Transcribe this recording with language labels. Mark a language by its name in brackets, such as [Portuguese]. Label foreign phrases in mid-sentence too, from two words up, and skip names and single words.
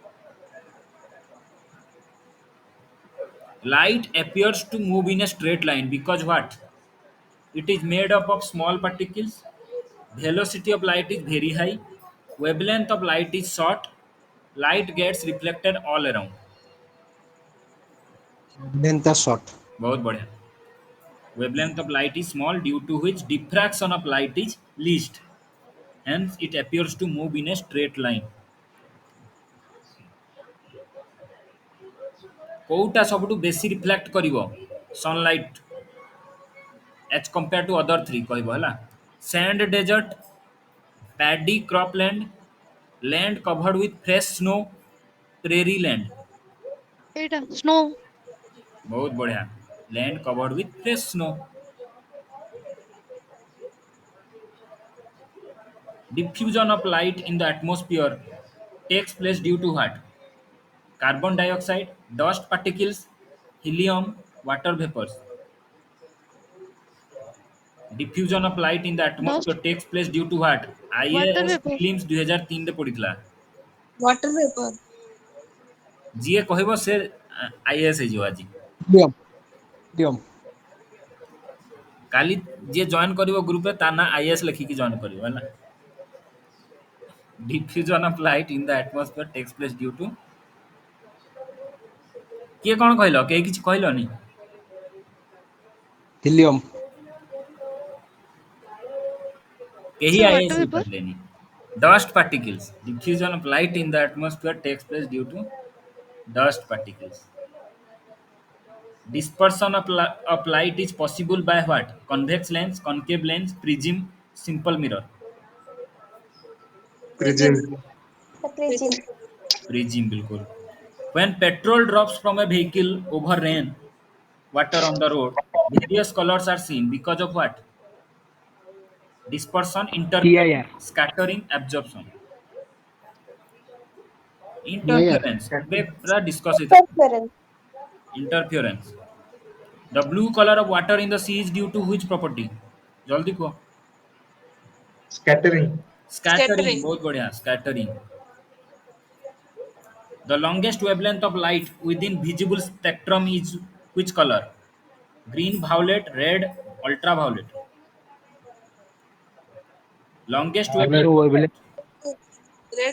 [English] Light appears to move in a straight line because what? It is made up of small particles. Velocity of light is very high. Wavelength of light is short. Light gets reflected all around. Length are short. [Hindi] बहुत बढ़िया. [English] Wavelength of light is small due to which diffraction of light is least. Hence, it appears to move in a straight line. [Odia] କୋଉଟା ସବୁଠୁ ବେଶୀ ରିଫ୍ଲେକ୍ଟ କରିବ ସନଲାଇଟ୍ [English] as compared to other three [Odia] କହିବ ହେଲା. [English] Sand desert, paddy cropland, land covered with fresh snow, prairie land. [Odia] ଏଇଟା ସ୍ନୋ। ବହୁତ ବଢିଆ. [English] Land covered with fresh snow. Diffusion of light in the atmosphere takes place due to what? Carbon dioxide, dust particles, helium, water vapors. Diffusion of light in the atmosphere ଡଷ୍ଟ takes place due to what? ୱାଟର IAS ଭେପର। [Odia] prelims 2003 ରେ ପଡିଥିଲା. [English] Water vapor. [Odia] ଯିଏ କହିବ ସେ IAS ହେଇଯିବ ଆଜି. [English] Helium. Helium. [Odia] କାଲି ଯିଏ ଜଏନ୍ କରିବ ଗ୍ରୁପରେ ତା ନା IAS ଲେଖିକି ଜଏନ୍ କରିବ ହେଲା. [English] Diffusion of light in the atmosphere takes place due to [Odia] କିଏ କଣ କହିଲ? କେହି କିଛି କହିଲନି? [English] Helium. [Odia] କେହି ସେ IAS [English] water vapor. [Odia] ହେଇପାରିଲେନି. [English] Dust particles. Diffusion of light in the atmosphere takes place due to dust particles. Dispersion of light is possible by what? Convex lens, concave lens, prism, simple mirror. Prism. Prism. Prism, bilkul. When petrol drops from a vehicle over rain water on the road, various colors are seen because of what? Dispersion, interference, PIR. scattering, absorption. PIR. Interference. [Odia] ଏବେ ପୁରା discuss ହେଇଥିଲା. [English] Interference. Interference. The blue color of water in the sea is due to which property? [Hindi] जल्दी को. [English] Scattering. Scattering. [Hindi] बहुत बढ़िया. [English] Scattering. The longest wavelength of light within visible spectrum is which color? Green, violet, red, ultraviolet. Longest Violet. wavelength of light. Red.